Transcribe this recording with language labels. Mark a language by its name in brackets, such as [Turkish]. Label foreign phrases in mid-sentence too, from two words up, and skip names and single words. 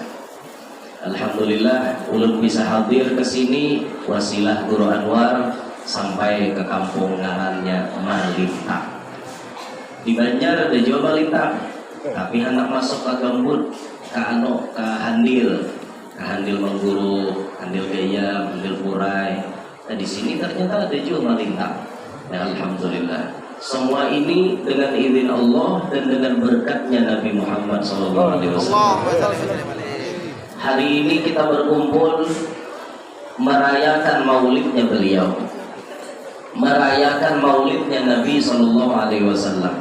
[Banjar] Alhamdulillah ulun bisa hadir ke sini wasilah Guru Anwar sampai ke kampung ngarannya Malintang. Di Banjar ada juga Malintang, tapi anak masuk ke Gambut, ke Handil Mengguru, Handil Gaya, Handil Purai. [Indonesian] Nah di sini ternyata ada juga Malintang. Ya alhamdulillah. Semua ini dengan izin Allah dan dengan berkatnya Nabi Muhammad SAW. Hari ini kita berkumpul merayakan maulidnya beliau, merayakan maulidnya Nabi SAW.